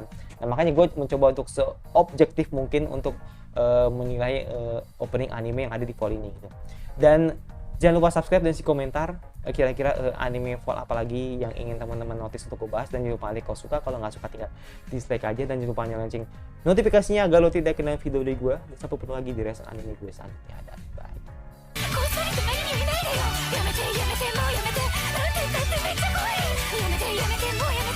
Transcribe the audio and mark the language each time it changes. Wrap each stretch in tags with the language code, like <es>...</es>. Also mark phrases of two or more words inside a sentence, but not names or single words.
<id>Nah makanya gue mencoba untuk seobjektif mungkin untuk menilai opening anime yang ada di poll ini gitu. Dan jangan lupa subscribe dan isi komentar kira-kira anime voll apa lagi yang ingin teman-teman notice untuk gue bahas. Dan jangan lupa like kalau suka, kalau nggak suka tinggal dislike aja. Dan jangan lupa nyalain lonceng notifikasinya agar lo tidak kena video dari gue. Dan sampai ketemu lagi di reaction anime gue selanjutnya. Bye.</id> <ja>やめてやめてもうやめてあんたたってめっちゃ怖いやめてやめてもう</ja>